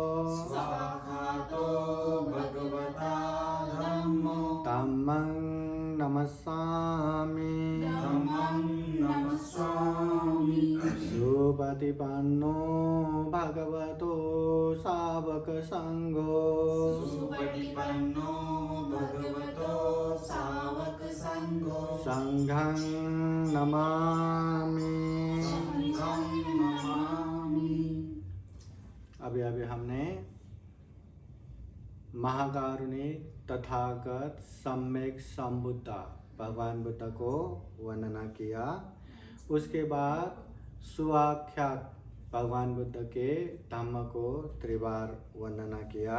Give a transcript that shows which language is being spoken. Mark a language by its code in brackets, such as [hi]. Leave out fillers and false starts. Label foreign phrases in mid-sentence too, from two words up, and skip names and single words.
[pi] धम्मं नमस्सामि सुपतिपन्नो भगवतो सावक संघो संघं नमामि। [hi] अभी हमने महाकारुणिक तथागत सम्यक संबुद्ध भगवान बुद्ध को वंदना किया। उसके बाद सुआख्यात भगवान बुद्ध के धम्म को त्रिवार वंदना किया।